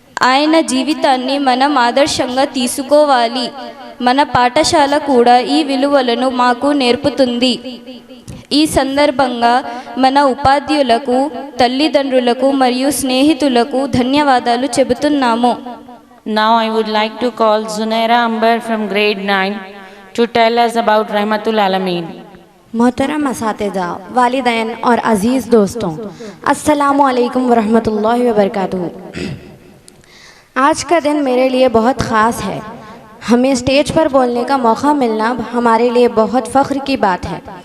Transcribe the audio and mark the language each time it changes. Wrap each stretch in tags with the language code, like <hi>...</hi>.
<te>ఆయన జీవితాన్ని మనం ఆదర్శంగా తీసుకోవాలి. మన పాఠశాల కూడా ఈ విలువలను మాకు నేర్పుతుంది. ఈ సందర్భంగా మన ఉపాధ్యాయులకు, తల్లిదండ్రులకు మరియు స్నేహితులకు ధన్యవాదాలు చెబుతున్నాము.</te> <en>Now I would like to call Zunaira Ambar from grade 9 to tell us about Rahmatul Alameen.</en> <hi>मोहतरम असातिज़ा, वालिदैन और अज़ीज़ दोस्तों, अस्सलामु अलैकुम वरहमतुल्लाहि वबरकातुहू। आज का दिन मेरे लिए बहुत ख़ास है। हमें स्टेज पर बोलने का मौका मिलना हमारे लिए बहुत फ़ख्र की बात है।</hi>